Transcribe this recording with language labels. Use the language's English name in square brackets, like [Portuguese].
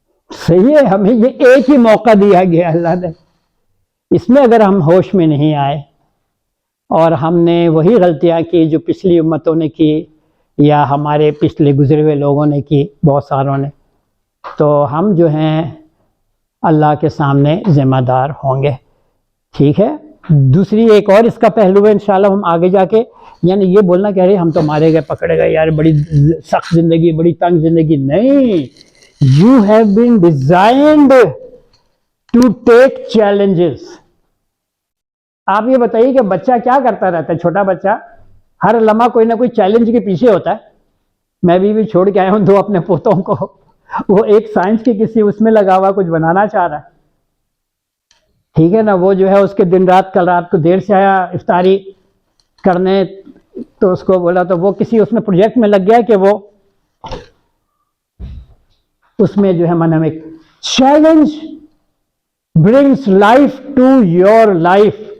[Urdu] صحیح ہے، ہمیں یہ ایک ہی موقع دیا گیا اللہ نے. اس میں اگر ہم ہوش میں نہیں آئے اور ہم نے وہی غلطیاں کی جو پچھلی امتوں نے کی یا ہمارے پچھلے گزرے ہوئے لوگوں نے کی، بہت ساروں نے، تو ہم جو ہیں اللہ کے سامنے ذمہ دار ہوں گے. ٹھیک ہے. دوسری ایک اور اس کا پہلو ہے، انشاءاللہ ہم آگے جا کے، یعنی یہ بولنا کہ ارے ہم تو مارے گئے پکڑے گئے یار، بڑی سخت زندگی، بڑی تنگ زندگی. [English] نہیں، you have been designed to take challenges. [Urdu] آپ یہ بتائیے کہ بچہ کیا کرتا رہتا ہے؟ چھوٹا بچہ ہر لمحہ کوئی نہ کوئی چیلنج کے پیچھے ہوتا ہے. میں بھی چھوڑ کے آیا ہوں 2 اپنے پوتوں کو، وہ ایک سائنس کے کسی اس میں لگا ہوا کچھ بنانا چاہ رہا ہے. ٹھیک ہے نا. وہ جو ہے اس کے دن رات، کل رات کو دیر سے آیا افطاری کرنے، تو اس کو بولا تو وہ کسی اس میں پروجیکٹ میں لگ گیا کہ وہ اس میں جو ہے ہمیں [English] Challenge brings life to your life.